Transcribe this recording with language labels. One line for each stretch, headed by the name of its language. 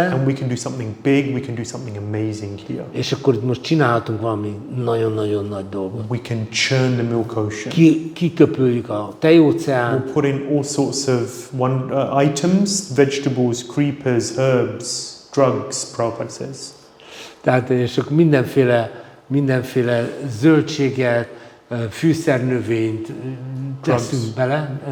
English: and we can do something big, we can do something amazing here.
Hungarian: és akkor itt most csinálhatunk valami nagyon-nagyon nagy dolgot.
English: We can churn the milk ocean.
Hungarian: Kiköpüljük a tejóceánt,
English: We'll put in all sorts of items, vegetables, creepers, herbs, drugs, Prabhupada says.
Hungarian: tehát és akkor mindenféle zöldséget, fűszernövényt teszünk bele,